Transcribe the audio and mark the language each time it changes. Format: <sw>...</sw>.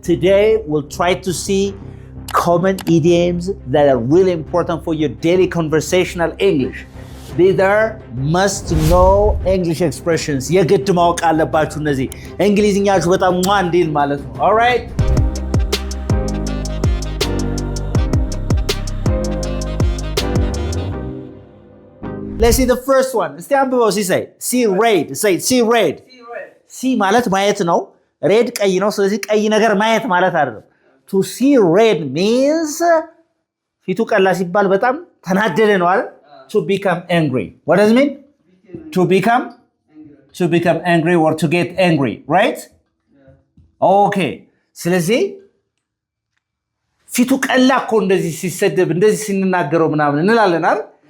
<en>Today, we'll try to see common idioms that are really important for your daily conversational English. These are must-know English expressions.</en> <am>የግድ ማወቅ አለባችሁ እነዚህ እንግሊዝኛችሁ በጣም እንዲል ማለት ነው.</am> <en>All right? Let's see the first one.</en> <am>እስቲ አንብበው ሲሳይ.</am> <en>See red. Say see red.</en> <am>See ማለት ማየት ነው. red ቀይ ነው. ስለዚህ ቀይ ነገር ማየት ማለት አይደለም.</am> <en>To see red means</en> <am>ፊቱ ቀላ ሲባል በጣም ተናደደ ነው አይደል?</am> <en>To become angry. What does it mean? To become angry or to get angry, right? Okay.</en> <am>ስለዚህ ፊቱ ቀላ እኮ እንደዚህ ሲሰደብ እንደዚህ ሲናገረው ምናምን እንላለን አይደል?</am>